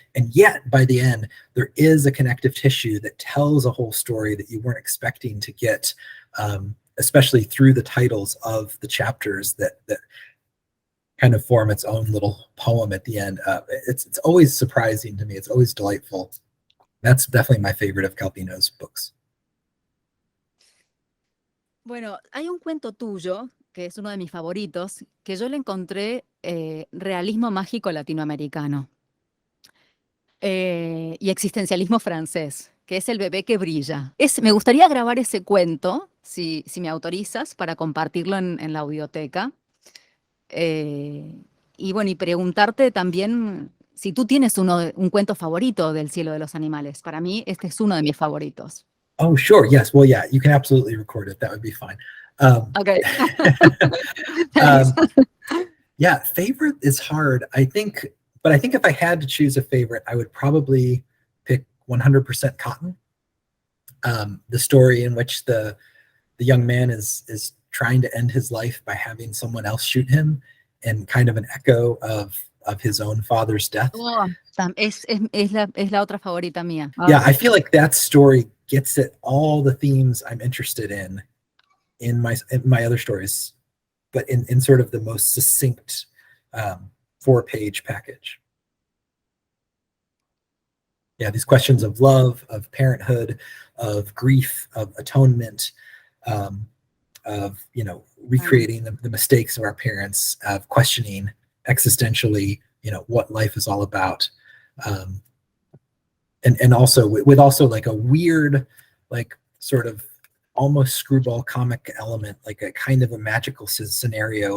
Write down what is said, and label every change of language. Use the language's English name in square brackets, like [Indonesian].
[English] And yet by the end, there is a connective tissue that tells a whole story that you weren't expecting to get, especially through the titles of the chapters that kind of form its own little poem at the end. It's always surprising to me. It's always delightful. That's definitely my favorite of Calvino's books. [Spanish] Bueno, hay un cuento tuyo, que es uno de mis favoritos, que yo le encontré realismo mágico latinoamericano y existencialismo francés, que es El bebé que brilla. Me gustaría grabar ese cuento, si me autorizas, para compartirlo en la audioteca. Y bueno, y preguntarte también si tú tienes un cuento favorito del Cielo de los Animales. Para mí, este es uno de mis favoritos. [English] Oh, sure. Yes. Well, yeah, you can absolutely record it. That would be fine. Okay. Yeah, favorite is hard. I think if I had to choose a favorite, I would probably pick 100% Cotton. The story in which the young man is trying to end his life by having someone else shoot him, and kind of an echo of his own father's death. [Spanish] Oh, es la otra favorita mía. [English] Yeah, I feel like that story gets at all the themes I'm interested in my other stories, but in sort of the most succinct 4-page package. Yeah, these questions of love, of parenthood, of grief, of atonement, of recreating the mistakes of our parents, of questioning existentially, what life is all about, and also with also like a weird, like sort of almost screwball comic element, like a kind of a magical scenario.